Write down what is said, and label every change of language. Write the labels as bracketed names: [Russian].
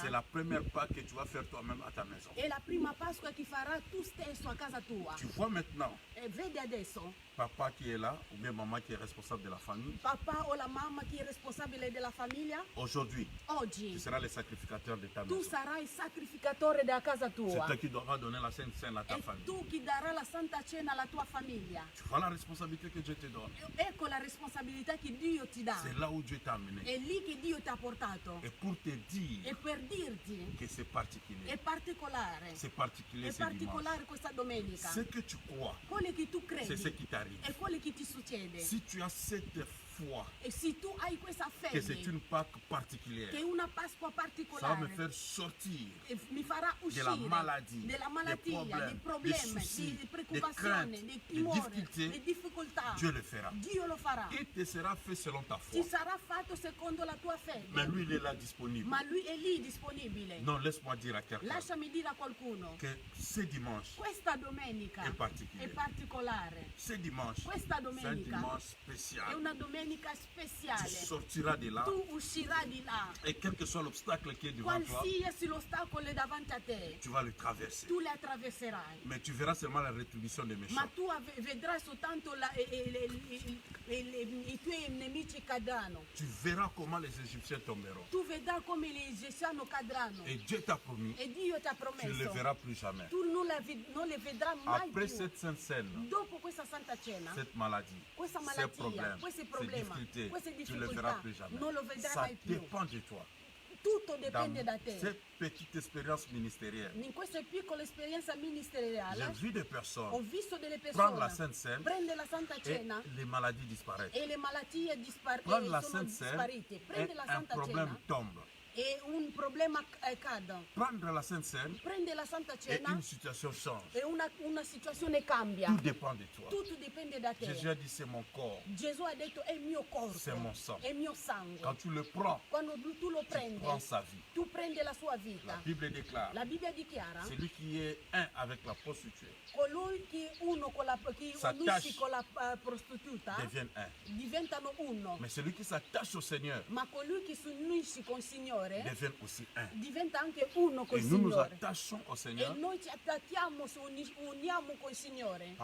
[French] c'est la première Pâque que tu vas faire toi-même à ta maison. [Italian] è la prima Pasqua che farai tu stesso a casa tua. [French] Tu vois maintenant [Italian] E vedi adesso, [French] papa qui est là, ou bien maman qui est responsable de la famille. [Italian] papà o la mamma che è responsabile della famiglia, [French] Aujourd'hui, [Italian] oggi [French] tu seras le sacrificateur de ta [Italian] tu [French] maison. [Italian] sarai il sacrificatore della casa [French] C'est [Italian] tua. [French] toi qui devras donner la Sainte Seine à ta [Italian] E [French] famille. [Italian] tu chi darà la Santa Cena alla tua famiglia. [French] Tu vois la responsabilité que Dieu te donne. [Italian] Ecco la responsabilità che Dio ti dà. [French] C'est là où Dieu t'a amené. [Italian] È lì che Dio ti ha portato. [French] Et pour te dire [Italian] E per dirti, [French] que c'est [Italian] è [French] particulier. [Italian] particolare. [French] C'est particulier [Italian] È [French] ce dimanche. [Italian] particolare questa domenica. [French] Ce que tu crois, [Italian] Quello che tu [French] c'est ce [Italian] credi [French] qui t'arrive. [Italian] è quello che ti succede. [French] Si tu as cette foi [Italian] E se tu hai questa [French] que c'est [Italian] fede, [French] une Pâque [Italian] che è [French] particulière, [Italian] una Pasqua [French] ça va [Italian] particolare, [French] me faire sortir [Italian] e mi farà [French] de [Italian] uscire [French] la maladie, [Italian] della [French] des [Italian] malattia, dei [French] problèmes, des [Italian] problemi, [French] soucis, [Italian] di [French] des [Italian] preoccupazioni, [French] des [Italian] timori, [French] difficultés. [Italian] delle difficoltà. [French] Dieu le fera. [Italian] Dio lo farà. [French] Il te sera fait selon ta [Italian] Ci [French] foi. [Italian] sarà fatto secondo la tua [French] Mais [Italian] fede. [French] lui, il est là disponible. [Italian] Ma lui è lì disponibile. [French] Non, laisse-moi dire à quelqu'un [Italian] Lasciami dire a qualcuno, [French] que ce dimanche [Italian] questa domenica è è particolare. particolare. [French] Ce dimanche, [Italian] Questa [French] c'est un [Italian] domenica [French] dimanche [Italian] è [French] spécial. [Italian] una domenica [French] Tu [Italian] speciale. [French] sortiras de là [Italian] Tu uscirai di là. [French] et quel que soit l'obstacle qui est devant toi, [Italian] Qualsiasi l'ostacolo è davanti a te, [French] tu vas le traverser. [Italian] tu le attraverserai. [French] Mais tu verras seulement la rétribution des [Italian] Ma [French] méchants. [Italian] tu vedrai soltanto i tuoi nemici cadranno. [French] Tu verras comment les Égyptiens tomberont. [Italian] Tu vedrai come gli egiziani cadranno. [French] Et Dieu t'a promis, [Italian] E Dio ti ha [French] tu ne le [Italian] promesso. [French] verras plus jamais. [Italian] Tu non le vedrai mai [French] Après [Italian] più. [French] cette sainte scène, [Italian] Dopo questa Santa Cena, [French] cette maladie, [Italian] questa [French] ces [Italian] malattia, [French] problèmes, [Italian] questi [French] ces [Italian] problemi, [French] difficultés, [Italian] queste [French] tu ne le verras [Italian] difficoltà, [French] plus jamais. [Italian] non lo vedrai [French] Ça [Italian] mai più. [French] dépend de toi. [Italian] Tutto [French] Dans [Italian] dipende da te. [French] cette petite expérience ministérielle, [Italian] In questa piccola esperienza [French] j'ai [Italian] ministeriale [French] vu des [Italian] ho [French] personnes [Italian] visto delle [French] prendre la [Italian] persone [French] Sainte Seine [Italian] prendere la Santa [French] et [Italian] Cena [French] les maladies disparaissent. [Italian] e le malattie [French] Prendre la [Italian] sono [French] Sainte Seine [Italian] sparite. [French] et [Italian] Prende la [French] un [Italian] Santa [French] problème [Italian] Cena [French] tombe. [Italian] e un problema cade. [French] Prendre la Sainte Seine [Italian] Prende la Santa [French] et [Italian] Cena [French] une situation change. [Italian] e una situazione cambia. [French] Tout dépend de toi. [Italian] Tutto dipende da te. [French] Jésus a dit c'est mon corps, [Italian] Gesù ha detto è il mio corpo, [French] c'est mon sang. [Italian] è il mio sangue. [French] Quand tu le prends, [Italian] Quando tu lo [French] tu [Italian] prendi, [French] prends sa vie. [Italian] tu prendi la sua [French] La [Italian] vita. [French] Bible déclare, [Italian] La Bibbia dichiara [French] celui qui est un avec la prostituée [Italian] colui che uno con la che [French] S'attache. [Italian] unisce con la prostituta [French] devient un. [Italian] diventano uno, [French] Mais celui qui s'attache au Seigneur [Italian] ma colui che si unisce con il Signore [French] devient aussi un. [Italian] diventa anche uno con [French] Et [Italian] il [French] nous nous [Italian] Signore. [French] attachons au [Italian] E [French] Seigneur [Italian] noi ci attacchiamo, uniamo con il Signore